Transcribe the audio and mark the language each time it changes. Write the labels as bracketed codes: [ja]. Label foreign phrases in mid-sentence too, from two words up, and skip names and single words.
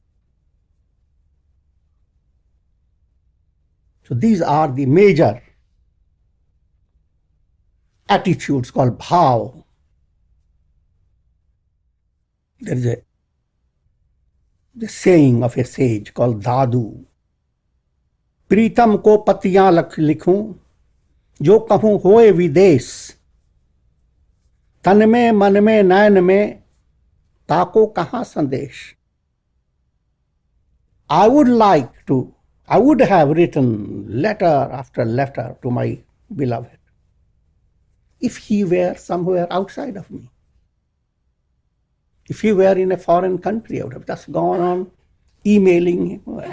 [en] So these are the major attitudes called bhav. There is the saying of a sage called Dadu. [hi] प्रीतम को पतियाँ लिखूँ, जो कहूँ होय विदेश, तन में, मन में, नैन में, ताको कहाँ संदेश. [en] I would have written letter after letter to my beloved if he were somewhere outside of me. If he were in a foreign country, I would have just gone on emailing him.